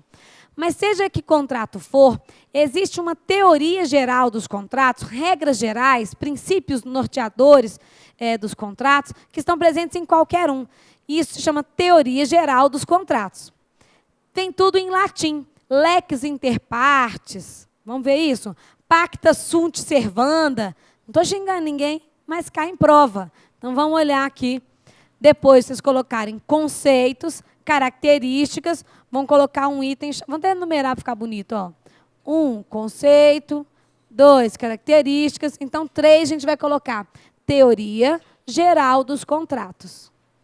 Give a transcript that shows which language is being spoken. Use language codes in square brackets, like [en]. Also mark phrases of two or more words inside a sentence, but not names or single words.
[pt] Mas, seja que contrato for, existe uma teoria geral dos contratos, regras gerais, princípios norteadores dos contratos, que estão presentes em qualquer um. Isso se chama teoria geral dos contratos. Tem tudo em latim. [la] Lex inter partes. [pt] Vamos ver isso? [la] Pacta sunt servanda. [pt] Não estou xingando ninguém, mas cai em prova. Então, vamos olhar aqui. Depois, vocês colocarem conceitos, características, vão colocar um item, vamos até numerar para ficar bonito. Ó. 1, conceito. 2, características. Então, 3, a gente vai colocar teoria geral dos contratos.